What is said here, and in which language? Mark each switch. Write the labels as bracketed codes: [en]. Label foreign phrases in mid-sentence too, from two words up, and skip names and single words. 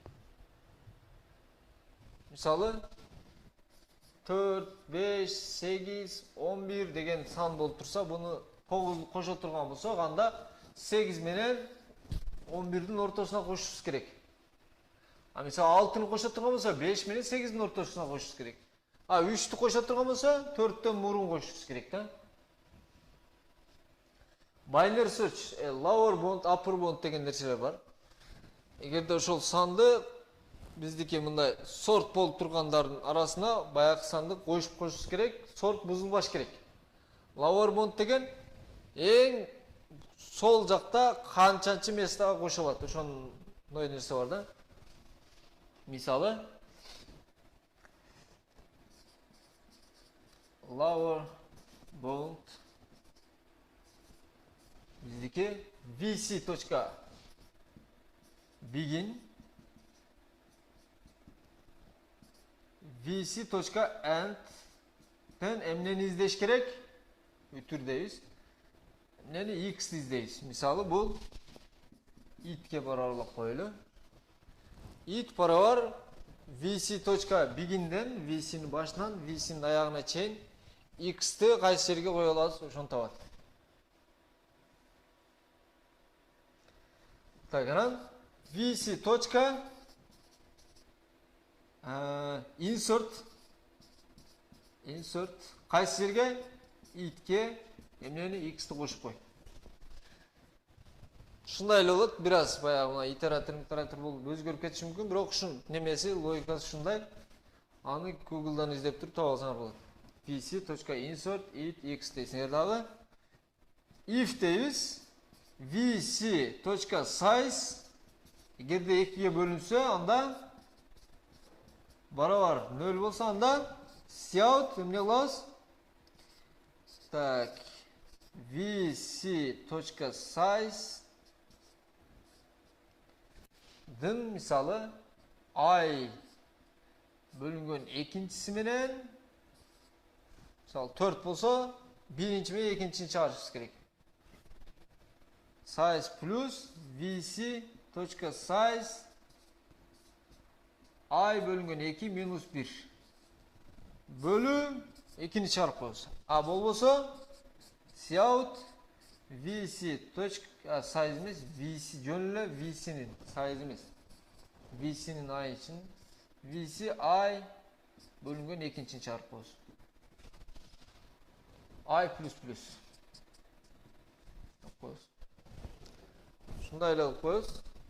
[ky] Мисалы 4, 5, 8, 11 деген сан болуп турса, буну 9 кошо турган болсок, анда 8 менен 11дин ортосуна кошушубуз керек. А мисалы 6-ны кошо турган болсо, 5 менен 8дин ортосуна кошушубуз керек. А 3-тү кошо турган болсо, 4төн мурун кошушубуз керек да. [en] Binary search, lower bound, upper bound деген нерселер бар. [ky] Эгерде ошол санды биздики мындай сорт болуп тургандардын арасына баягы санды коюп коюшубуз керек, сорт бузулбаш керек. [en] Lower bound [ky] деген эң сол жакта канчанчы местага кошулат, ошондой нерсе бар да. Мисалы [en] lower bound [ky] биздики vc.begin vc.end тен эмнени издеш керек? Үтүр дейбиз. Эмнени x издейбиз. Мисалы бул itке барабарлап коелу. It барабар vc.begin'ден vc'nin башынан vc'nin аягына чейин x'ти кайсы жерге кое алабыз, ошону табат. Так, анан vc.insert кайсы жерге? Itке эмнени x'ти кошуп кой. Ушундай эле болот, бир аз баягы мына итератор болуп өзгөрүп кетиши мүмкүн, бирок ушун немеси, логикасы ушундай. Аны Google'дан издеп туруп таба алсаңар болот. vc.insert it x дейсиңер дагы. If дейбиз vc.size эгерде 2ге бөлүнсө, анда барабар 0 болсо, анда cout эмне кылабыз? Так, vc.size дын мисалы I бөлүнгөн экинчиси менен мисалы 4 болсо, биринчи менен экинчини чыгарышыбыз керек. Size плюс vc.size I бөлүнгөн 2 минус 1 бөлү 2-ни чыгарып коебуз. А болбосо cout vc.size эмес, vc жөн эле vc'нин size эмес. vc'нин I үчүн vc I бөлүнгөн 2-нчини чыгарып коебуз. I плюс плюс. Ушундай эле кылып коебуз.